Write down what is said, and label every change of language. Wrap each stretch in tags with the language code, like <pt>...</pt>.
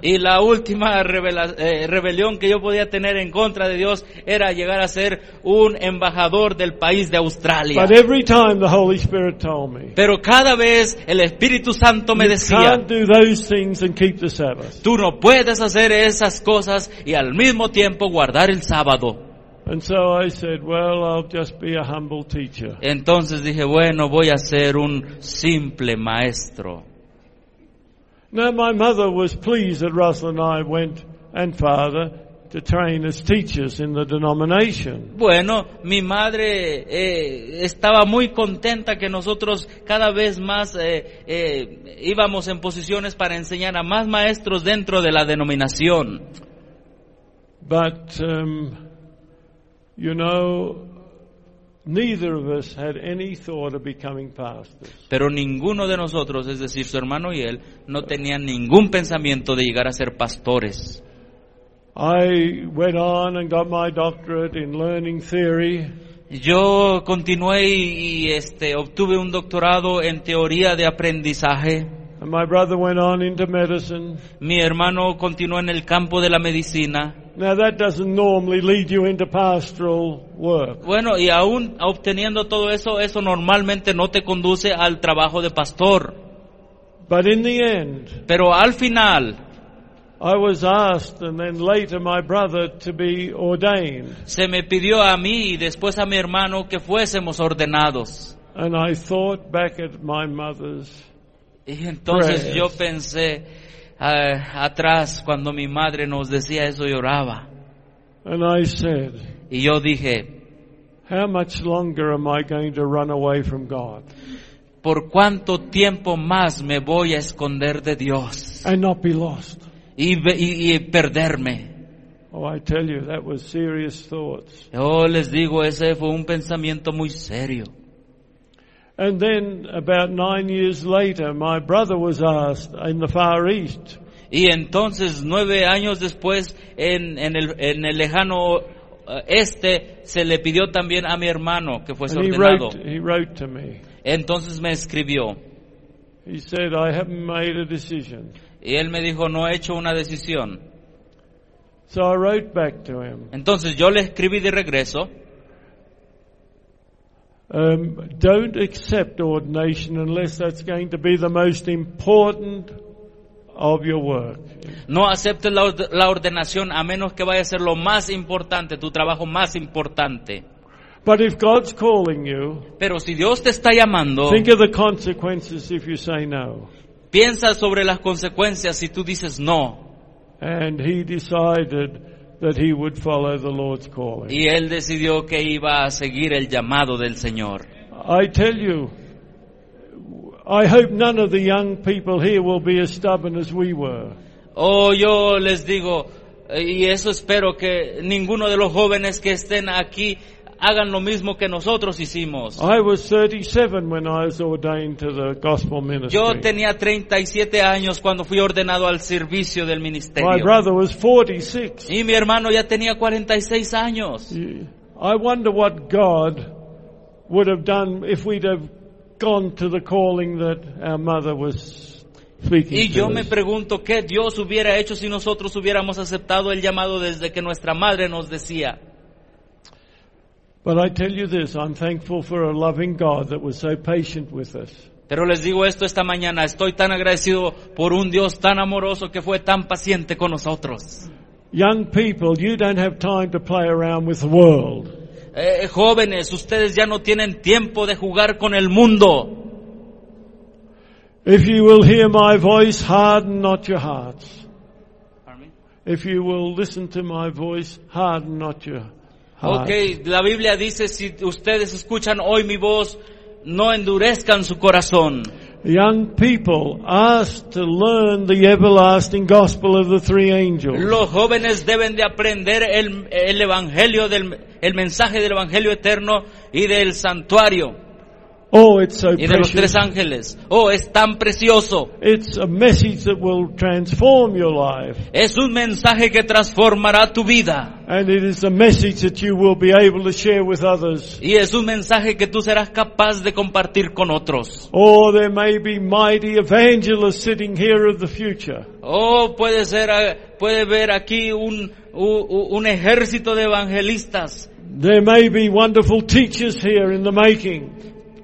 <es>Y la última rebelión que yo podía tener en contra de Dios era llegar a ser un embajador del país de Australia.</es> <en>But every time the Holy Spirit told me.</en> <es>Pero cada vez el Espíritu Santo me decía.</es> <en>You can't do those things and keep the Sabbath.</en> <es>Tú no puedes hacer esas cosas y al mismo tiempo guardar el sábado.</es> <en>And so I said, well, I'll just be a humble teacher.</en> <es>Entonces dije, bueno, voy a ser un simple maestro.</es> <en>Now my mother was pleased that Russell and I went, and father, to train as teachers in the denomination.</en> <es>Bueno, mi madre estaba muy contenta que nosotros cada vez más íbamos en posiciones para enseñar a más maestros dentro de la denominación.</es> <en>But you know, neither of us had any thought of becoming pastors.</en> <es>Pero ninguno de nosotros, es decir, su hermano y él, no tenían ningún pensamiento de llegar a ser pastores.</es> <en>I went on and got my doctorate in learning theory.</en> <es>Yo continué y obtuve un doctorado en teoría de aprendizaje.</es> <en>And my brother went on into medicine.</en> <es>Mi hermano continuó en el campo de la medicina.</es> <en>Now that doesn't normally lead you into pastoral work.</en> <es>Bueno, y aún obteniendo todo eso, eso normalmente no te conduce al trabajo de pastor.</es> <en>But in the end,</en> <es>pero al final,</es> <en>I was asked, and then later my brother to be ordained.</en> <es>Se me pidió a mí y después a mi hermano que fuésemos ordenados.</es> <en>And I thought back at my mother's.</en> <es>Y entonces yo pensé atrás cuando mi madre nos decía eso y oraba.</es> <en>And I said,</en> <es>y yo dije,</es> <en>how much longer am I going to run away from God?</en> <es>¿Por cuánto tiempo más me voy a esconder de Dios?</es> <en>And not be lost.</en> <es>Y perderme.</es> <en>Oh, I tell you, that was serious thoughts.</en> <es>Yo les digo, ese fue un pensamiento muy serio.</es> <en>And then about 9 years later, my brother was asked in the Far East.</en> <es>Y entonces 9 años después en el lejano este se le pidió también a mi hermano que fuese ordenado.</es> <en>He wrote to me.</en> <es>Entonces me escribió.</es> <en>He said, I haven't made a decision.</en> <es>Y él me dijo, no he hecho una decisión.</es> <en>So I wrote back to him.</en> <es>Entonces yo le escribí de regreso.</es> <en>Don't accept ordination unless that's going to be the most important of your work.</en> <es>No aceptes la ordenación a menos que vaya a ser lo más importante, tu trabajo más importante.</es> <en>But if God's calling you,</en> <es>pero si Dios te está llamando,</es> <en>think of the consequences if you say no.</en> <es>Piensa sobre las consecuencias si tú dices no.</es> <en>And he decided that he would follow the Lord's calling.</en> <es>Y él decidió que iba a seguir el llamado del Señor.</es> <en>I tell you, I hope none of the young people here will be as stubborn as we were.</en> <es>Oh, yo les digo, y eso espero, que ninguno de los jóvenes que estén aquí hagan lo mismo que nosotros hicimos.</es> <en>I was 37 when I was ordained to the gospel ministry.</en> <es>Yo tenía 37 años cuando fui ordenado al servicio del ministerio.</es> <en>My brother was 46.</en> <es>Y mi hermano ya tenía 46 años.</es> <en>I wonder what God would have done if we'd have gone to the calling that our mother was speaking.</en> <es>Y yo me pregunto qué Dios hubiera hecho si nosotros hubiéramos aceptado el llamado desde que nuestra madre nos decía.</es> <en>But I tell you this, I'm thankful for a loving God that was so patient with us.</en> <es>Pero les digo esto esta mañana, estoy tan agradecido por un Dios tan amoroso que fue tan paciente con nosotros.</es> <en>Young people, you don't have time to play around with the world.</en> <es>Jóvenes, ustedes ya no tienen tiempo de jugar con el mundo.</es> <en>If you will hear my voice, harden not your hearts. Pardon me? If you will listen to my voice, harden not your hearts.</en> <es>Okay, la Biblia dice, si ustedes escuchan hoy mi voz, no endurezcan su corazón.</es> <en>Young people, ask to learn the everlasting gospel of the three angels.</en> <es>Los jóvenes deben de aprender el evangelio del el mensaje del evangelio eterno y del santuario.</es> <en>Oh, it's so precious.</en> <es>Y de los tres ángeles. Oh, es tan precioso.</es> <en>It's a message that will transform your life.</en> <es>Es un mensaje que transformará tu vida.</es> <en>And it is a message that you will be able to share with others.</en> <es>Y es un mensaje que tú serás capaz de compartir con otros.</es> <en>Oh, there may be mighty evangelists sitting here of the future.</en> <es>Oh, puede ver aquí un ejército de evangelistas.</es> <en>There may be wonderful teachers here in the making.</en>